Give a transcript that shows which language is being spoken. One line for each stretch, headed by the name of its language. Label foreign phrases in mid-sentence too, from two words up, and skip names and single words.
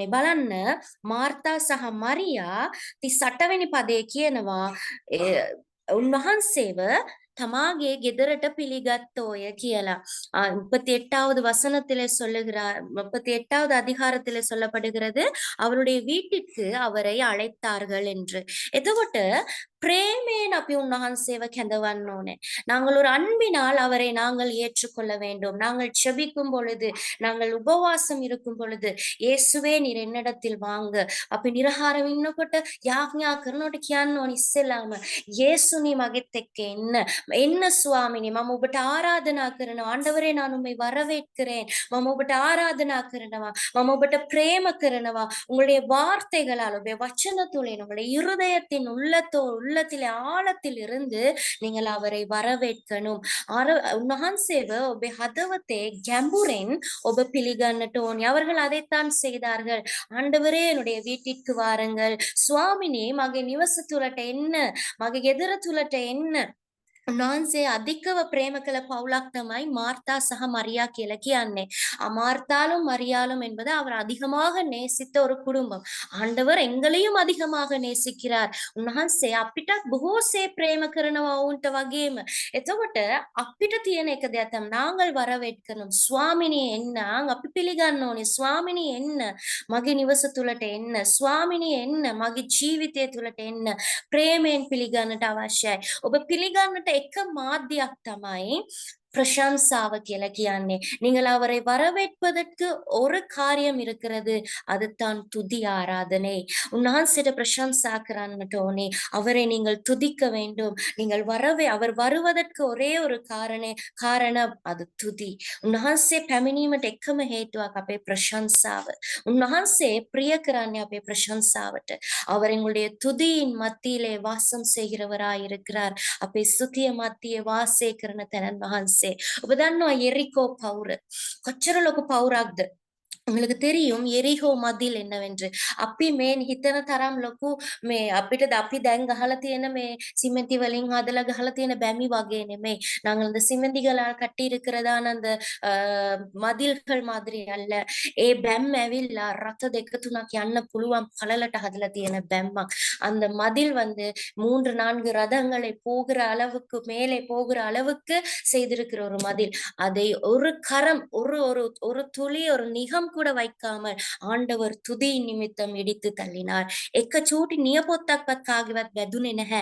Sinhala: බලන්න මාර්තා සහ මරියා 38 වෙනි පදයේ කියනවා උන්වහන්සේව තමාගේ ගෙදරට පිළිගත්තෝය කියලා.
Tamil: 38வது வசனத்திலே சொல்லுகிறார், 38வது அதிகாரத்திலே சொல்லப்படுகிறது அவருடைய வீட்டிற்கு அவரை அழைத்தார்கள் என்று.
Sinhala: එතකොට பிரேமேன் අපි උන්වහන්සේව කැඳවන්න ඕනේ.
Tamil: நாங்கள் ஒரு அன்பினால் அவரை நாங்கள் ஏற்றுக்கொள்ள வேண்டும். நாங்கள் செபிக்கும் பொழுது, நாங்கள் உபவாசம் இருக்கும் பொழுது இயேசுவே நீர் என்னிடத்தில் வாங்க.
Sinhala: අපි නිරහාරව ඉන්නකොට යාඥා කරනකොට කියන්න ඕනි ඉස්සෙල්ලාම இயேசுனி මගෙත් එක්ක එන්න ස්වාමිනී මම ඔබට ආරාධනා කරනවා.
Tamil: ஆண்டவரே நான் உம்மை வரவேற்கிறேன்.
Sinhala: මම ඔබට ආරාධනා කරනවා. මම ඔබට பிரேம කරනවා.
Tamil: உங்களுடைய வார்த்தைகளால் உங்களுடைய வசனத்துடன் உங்களுடைய இருதயத்தின் உள்ளத்திலே ஆழத்தில் இருந்து நீங்கள் அவரை வரவேற்கணும்.
Sinhala: උන්වහන්සේව ඔබේ හදවතේ ගැඹුරෙන් ඔබ පිළිගන්නට ඕනි.
Tamil: அவர்கள் அதைத்தான் செய்தார்கள். ஆண்டவரே என்னுடைய வீட்டிற்கு வாருங்கள்.
Sinhala: சுவாமினி මගේ නිවස තුලට එන්න. මගේ ගෙදර තුලට එන්න. උන්වහන්සේ අධිකව ප්‍රේම කළ පවුලක් තමයි மார்த்தா சக மரியா කියලා කියන්නේ.
Tamil: மார்த்தாலும் மரியாலும் என்பது அவர் அதிகமாக நேசித்த ஒரு குடும்பம். ஆண்டவர் எங்களையும் அதிகமாக நேசிக்கிறார்.
Sinhala: උන්වහන්සේ අපිටත් බොහෝසේ ප්‍රේම කරනවා වුන්ට වගේම. එතකොට අපිට තියෙන එක දෙයක් තමයි
Tamil: நாங்கள் வரவேற்கணும்.
Sinhala: ස්වාමිනී එන්න. අපි පිළිගන්න ඕනේ. ස්වාමිනී එන්න. මගේ නිවස තුලට එන්න. ස්වාමිනී එන්න. මගේ ජීවිතය තුලට එන්න. ප්‍රේමයෙන් පිළිගන්නට අවශ්‍යයි. ඔබ පිළිගන්නට එක මාධ්‍යයක් තමයි பிரசம்சாவ කියලා කියන්නේ.
Tamil: நீங்கள் அவரை வரவேற்பதற்கு ஒரு காரியம் இருக்கிறது. அதுதான் துதி ஆராதனை.
Sinhala: உன்வහන්සේට பிரசம்சா කරන්නට ඕනේ.
Tamil: அவரை நீங்கள் துதிக்க வேண்டும். நீங்கள் அவர் வருவதற்கு ஒரே ஒரு காரணம் அது துதி.
Sinhala: උන්වහන්සේ පැමිණීමට එකම හේතුවක් අපේ ප්‍රශංසාව. උන්වහන්සේ ප්‍රිය කරන්නේ අපේ ප්‍රශංසාවට.
Tamil: அவர் எங்களுடைய துதியின் மத்தியிலே வாசம் செய்கிறவராய் இருக்கிறார்.
Sinhala: අපේ ස්තුතිය මැදියේ වාසය කරන තැනන් වහන්සේ. ඔබ දන්නවා எரிகோ පවුර කොච්චර ලොකු පවුරක්ද?
Tamil: உங்களுக்கு தெரியும் எரிகோ මදිල් என்னவென்று.
Sinhala: අපි මේ හිතන තරම් ලොකු මේ අපිට අපි දැන් ගහලා තියෙන මේ සිමෙන්ති වලින් හදලා ගහලා තියෙන බැමි වගේ නෙමෙයි.
Tamil: நாங்கள் அந்த சிமெண்டிகளால் கட்டி இருக்கிறதான அந்த මදිල්கள் மாதிரி அல்ல.
Sinhala: ඒ බැම් ඇවිල්ලා රත දෙක තුනක් යන්න පුළුවන් පළලට හදලා තියෙන බැම්මක්.
Tamil: அந்த மதில் வந்து 3-4 ரதங்களை போகிற அளவுக்கு மேலே போகிற அளவுக்கு செய்திருக்கிற ஒரு மதில். அதை ஒரு கரம் ஒரு ஒரு ஒரு துளி ஒரு நிகம் கூட வைக்காமல் ஆண்டவர் துதி நிமித்தம் இடித்து தள்ளினார்.
Sinhala: එක චූටි නියපොත්තක්වත් කාගේවත් වැදුනේ නැහැ.